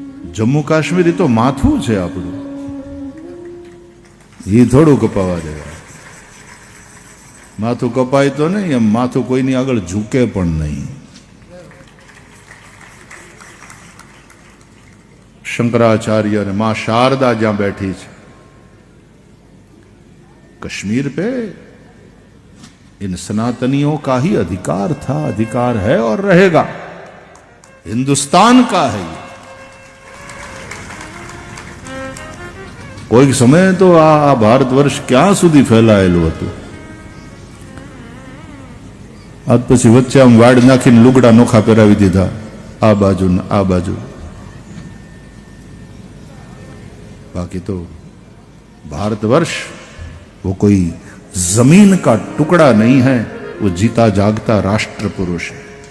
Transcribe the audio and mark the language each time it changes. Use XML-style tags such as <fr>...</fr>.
<gu>જમ્મુ કાશ્મીર તો માથું છે આપણું, એ થોડું કપાવા જાય. માથું કપાય તો નહીં, એમ માથું કોઈની આગળ ઝૂકે પણ નહીં.</gu> <hi>शंकराचार्य और मां शारदा जहां बैठी है कश्मीर पे, इन सनातनियों का ही अधिकार था, अधिकार है और रहेगा. हिंदुस्तान का है ये.</hi> <gu>कोई समय तो आ भारत वर्ष ક્યાં સુધી ફેલાયેલું હતું. આજ પછી વચ્ચે આમ વાડ નાખીને લુગડા નોખા પહેરાવી દીધા, આ બાજુ ને આ બાજુ.</gu> <hi>बाकी तो भारतवर्ष वो कोई जमीन का टुकड़ा नहीं है, वो जीता जागता राष्ट्र पुरुष है.</hi>